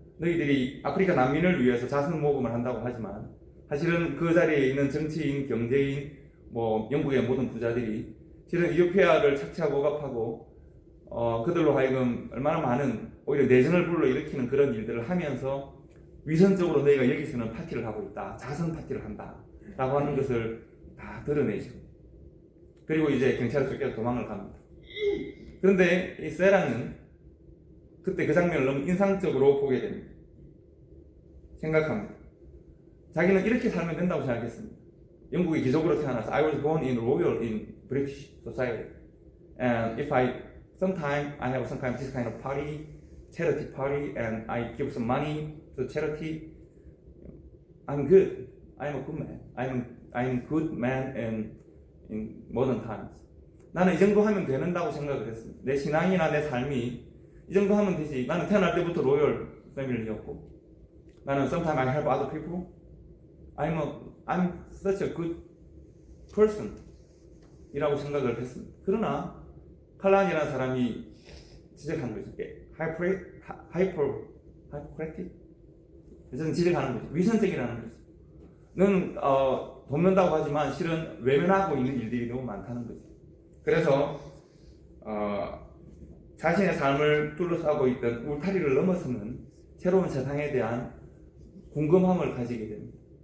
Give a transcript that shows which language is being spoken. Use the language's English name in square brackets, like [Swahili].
[Korean] 너희들이 아프리카 난민을 위해서 자선 모금을 한다고 하지만 사실은 그 자리에 있는 정치인, 경제인, 뭐 영국의 모든 부자들이 실은 이디오피아를 착취하고 억압하고 그들로 하여금 얼마나 많은 오히려 내전을 불러일으키는 그런 일들을 하면서 위선적으로 너희가 여기서는 파티를 하고 있다, 자선 파티를 한다 라고 하는 것을 다 드러내죠. 그리고 이제 경찰에 쫓겨서 도망을 갑니다. 그런데 이 세라는 그때 그 장면을 너무 인상적으로 보게 됩니다. 생각합니다. 자기는 이렇게 살면 된다고 생각했습니다. 영국의 귀족으로 태어나서 [English] I was born in royal in British society, and if sometime I have some kind of this kind of party, charity party, and I give some money to charity, I'm good. I'm a good man. I'm good man in modern times. [Korean] 나는 이 정도 하면 된다고 생각을 했습니다. 내 신앙이나 내 삶이 이 정도 하면 되지. 나는 태어날 때부터 로열 패밀리였고, 나는 [English] sometimes I help other people. I'm such a good person [Korean] 이라고 생각을 했습니다. 그러나 칼란이라는 사람이 지적한 거죠. hypocritic? 저는 지적하는 거죠. 위선적이라는 거죠. 는 돕는다고 하지만 실은 외면하고 있는 일들이 너무 많다는 거죠. 그래서 자신의 삶을 둘러싸고 있던 울타리를 넘어서는 새로운 세상에 대한 궁금함을 가지게 됩니다.